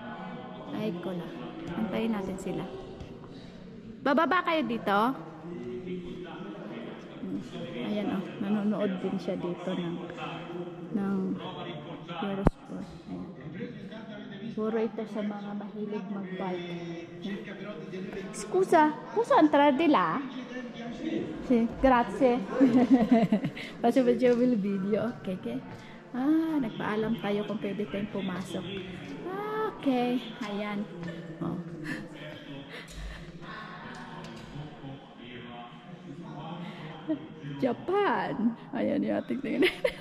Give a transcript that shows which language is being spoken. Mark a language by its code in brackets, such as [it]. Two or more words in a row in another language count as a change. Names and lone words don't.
[tl] Ay ko lang. Antayin natin sila. Bababa kayo dito? Ayan oh, nanonood din siya dito ng Eurosport. Ayan. Puro ito sa mga mahilig mag-bike. [it] Scusa, posso entrare di là? Sì, grazie. Facciamo il video. Okay. [tl] Nagpaalam tayo kung pwede tayong pumasok. Okay, ayan. Oh. Japan. Ayan yung ating tingnan.